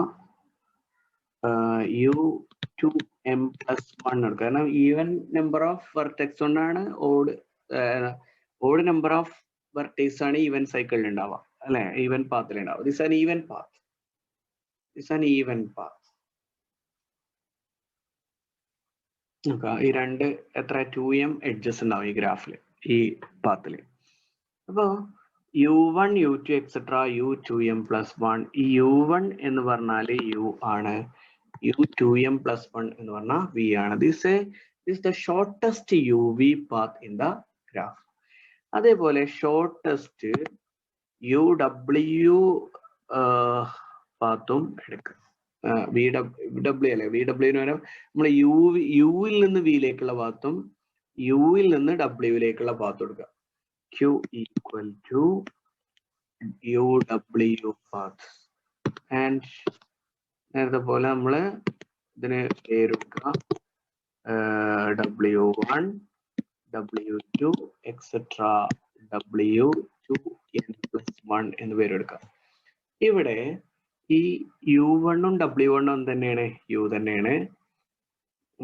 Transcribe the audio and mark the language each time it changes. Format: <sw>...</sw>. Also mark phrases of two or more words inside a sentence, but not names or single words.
<ml>U2m plus 1 എടുക്കുക. കാരണം</ml> <en>even number of vertex</en> <ml>കൊണ്ടാണ്</ml> <en>odd number of vertex</en> <ml>ആണ്</ml> <en>even cycle-il</en> <ml>ഉണ്ടാവുക, അല്ലെ?</ml> <en>even path-il ഉണ്ടാവുക. this an even path.</en> <ml>ഈ രണ്ട് എത്ര 2m എഡ്ജസ് ഉണ്ടാവും ഈ ഗ്രാഫിൽ, ഈ പാത്തില്. അപ്പോ U1 U2 എക്സെട്ര U2m പ്ലസ് 1. ഈ U1 എന്ന് പറഞ്ഞാല് U ആണ്, U2m പ്ലസ് 1 എന്ന് പറഞ്ഞാൽ V ആണ്.</ml> <en>this is the shortest UV path in the graph.</en> <ml>അതേപോലെ</ml> <en>shortest UW path-um</en> <ml>എടുക്കുക. VW അല്ലെ? VW നമ്മൾ യുവിൽ നിന്ന് വിയിലേക്കുള്ള പാത്തും യുവിൽ നിന്ന് ഡബ്ല്യൂയിലേക്കുള്ള പാത്തും എടുക്കുക.</ml> <en>Q equal to UW path.</en> <ml>And നേരത്തെ പോലെ നമ്മൾ ഇതിന് പേര് കൊടുക്കുക W1 W2 എക്സെട്ര W2n plus 1 എന്ന് പേരെടുക്കുക. ഇവിടെ ഈ U1ഉം W1ഉം തന്നെയാണ്, U തന്നെയാണ്.</ml>